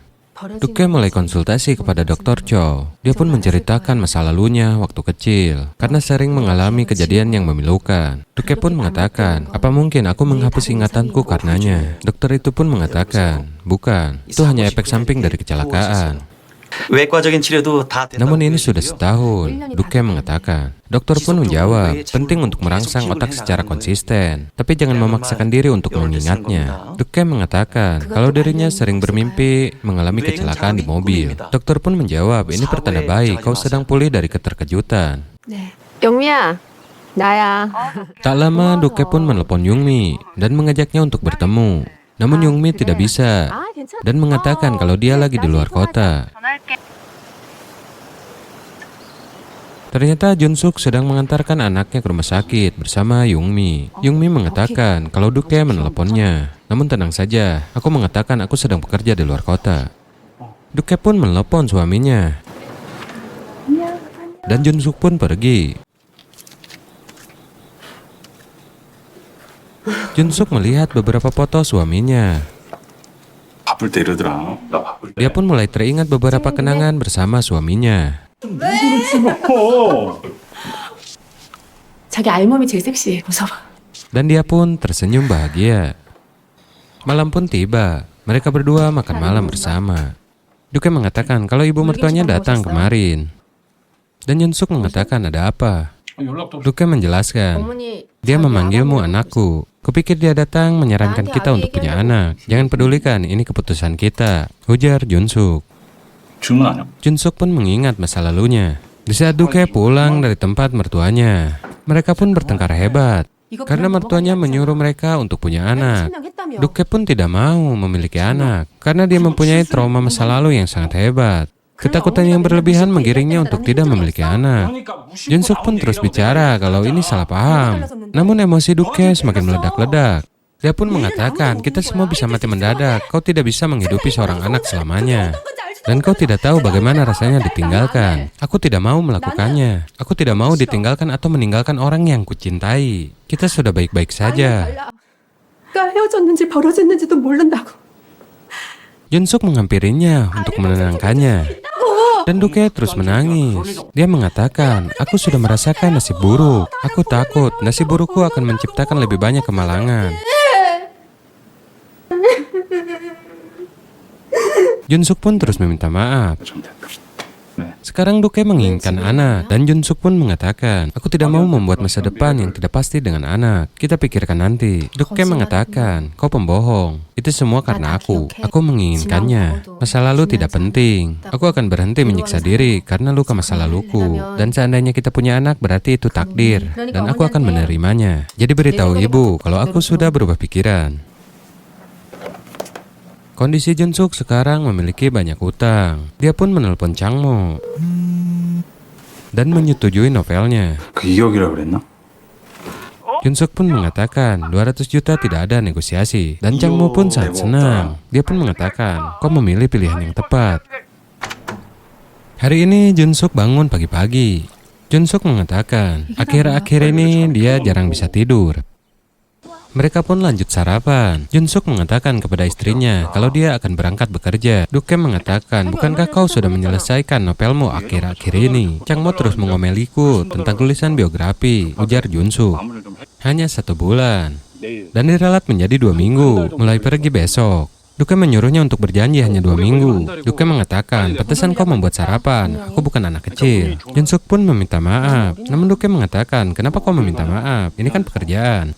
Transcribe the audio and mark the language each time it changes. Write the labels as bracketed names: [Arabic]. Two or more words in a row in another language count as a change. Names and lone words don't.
[Indonesian] Duke mulai konsultasi kepada Dr. Cho. Dia pun menceritakan masa lalunya waktu kecil, karena sering mengalami kejadian yang memilukan. Duke pun mengatakan, apa mungkin aku menghapus ingatanku karenanya? Dokter itu pun mengatakan, bukan, itu hanya efek samping dari kecelakaan. [Korean] 외과적인 치료도 다 됐다고 [Indonesian] Namun ini sudah [Korean] 보여지고요. [Indonesian] setahun, Duke mengatakan. Dokter pun menjawab, penting untuk merangsang otak secara konsisten, tapi jangan memaksakan diri untuk mengingatnya. Duke mengatakan, kalau dirinya sering bermimpi mengalami kecelakaan di mobil. Dokter pun menjawab, ini pertanda baik, kau sedang pulih dari keterkejutan. [Korean] 영미야, 나야. [Indonesian] Tak lama, Duke pun menelpon Yungmi dan mengajaknya untuk bertemu. Namun Yungmi tidak bisa dan mengatakan kalau dia lagi di luar kota. Ternyata Junsuk sedang mengantarkan anaknya ke rumah sakit bersama Yungmi. Yungmi mengatakan kalau Duke menelponnya. Namun tenang saja, aku mengatakan aku sedang bekerja di luar kota. Duke pun menelepon suaminya. Dan Junsuk pun pergi. Junsuk melihat beberapa foto suaminya. [Korean] 바쁠 때 이러더라. 나 바쁠 때. [Indonesian] Dia pun mulai teringat beberapa kenangan bersama suaminya. [Korean] 자기 알몸이 제일 섹시해. 무서워. [Indonesian] Dan dia pun tersenyum bahagia. Malam pun tiba. Mereka berdua makan malam bersama. Duke mengatakan kalau ibu mertuanya datang kemarin. Dan Junsuk mengatakan ada apa? [Korean] 연락도 없어. [Indonesian] Duke menjelaskan, dia memanggilmu anakku. Kupikir dia datang menyarankan kita untuk punya anak. Jangan pedulikan, ini keputusan kita, ujar Junsuk. [Korean] 주문 안 해. [Indonesian] Junsuk pun mengingat masa lalunya. Di saat Duke pulang dari tempat mertuanya, mereka pun bertengkar hebat. Karena mertuanya menyuruh mereka untuk punya anak. Duke pun tidak mau memiliki anak, karena dia mempunyai trauma masa lalu yang sangat hebat. Ketakutan yang berlebihan menggiringnya untuk tidak memiliki anak. Junsuk pun terus bicara kalau ini salah paham. Namun emosi Duke semakin meledak-ledak. Dia pun mengatakan, kita semua bisa mati mendadak. Kau tidak bisa menghidupi seorang anak selamanya. Dan kau tidak tahu bagaimana rasanya ditinggalkan. Aku tidak mau melakukannya. Aku tidak mau ditinggalkan atau meninggalkan orang yang kucintai. Kita sudah baik-baik saja. [Korean] 가 헤어졌는지 벌어졌는지도 모른다고. [Indonesian] Junsuk menghampirinya untuk menenangkannya. Dan Duke terus menangis. Dia mengatakan, aku sudah merasakan nasib buruk. Aku takut nasib burukku akan menciptakan lebih banyak kemalangan. Junsuk pun terus meminta maaf. [Korean] 좀 됐다. 네. [Indonesian] Sekarang Duke menginginkan anak, dan Junsuk pun mengatakan, aku tidak mau membuat masa depan yang tidak pasti dengan anak. Kita pikirkan nanti. Duke mengatakan, kau pembohong. Itu semua karena aku menginginkannya. Masa lalu tidak penting. Aku akan berhenti menyiksa diri karena luka masa laluku. Dan seandainya kita punya anak, berarti itu takdir. Dan aku akan menerimanya. Jadi beritahu ibu kalau aku sudah berubah pikiran. Kondisi Junsuk sekarang memiliki banyak utang. Dia pun menelpon Changmo dan menyetujui novelnya. [Korean] 그 2억이라 그랬나? [Indonesian] Junsuk pun mengatakan 200 juta tidak ada negosiasi. Dan Changmo pun sangat senang. Dia pun mengatakan, kau memilih pilihan yang tepat. Hari ini Junsuk bangun pagi-pagi. Junsuk mengatakan, akhir-akhir ini dia jarang bisa tidur. Mereka pun lanjut sarapan. Junsuk mengatakan kepada istrinya kalau dia akan berangkat bekerja. Duke mengatakan, bukankah kau sudah menyelesaikan novelmu akhir-akhir ini? Changmo terus mengomeliku tentang tulisan biografi, ujar Junsuk. [Korean] 마무리를 좀 해. [Indonesian] Hanya 1 bulan. [Korean] 내일 [Indonesian] Dan diralat menjadi 2 minggu, mulai pergi besok. Duke menyuruhnya untuk berjanji hanya 2 minggu. Duke mengatakan, pantesan kau membuat sarapan, aku bukan anak kecil. Junsuk pun meminta maaf. Namun Duke mengatakan, kenapa kau meminta maaf? Ini kan pekerjaan.